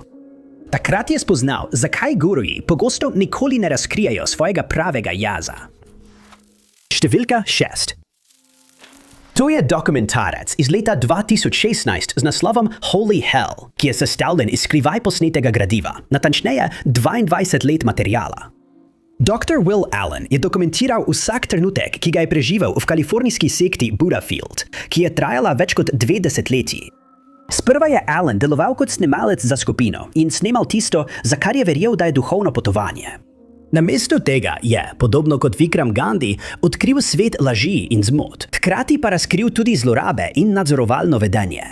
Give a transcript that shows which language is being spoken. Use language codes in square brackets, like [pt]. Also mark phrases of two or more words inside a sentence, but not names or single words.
[sl] Takrat je spoznal, zakaj guruji pogosto nikoli ne razkrijajo svojega pravega jaza. Številka 6. To je dokumentarec iz leta 2016 z naslovom Holy Hell, ki je sestavljen iz skrivaj posnetega gradiva, natančneje 22 let materijala. Dr. Will Allen je dokumentiral vsak trenutek, ki ga je preživel v kalifornijski sekti Buddhafield, ki je trajala več kot 2 desetletji. Sprva je Allen deloval kot snemalec za skupino in snemal tisto, za kar je verjel, da je duhovno potovanje. Namesto tega je, podobno kot Vikram Gandhi, odkril svet laži in zmot, hkrati pa razkril tudi zlorabe in nadzorovalno vedenje.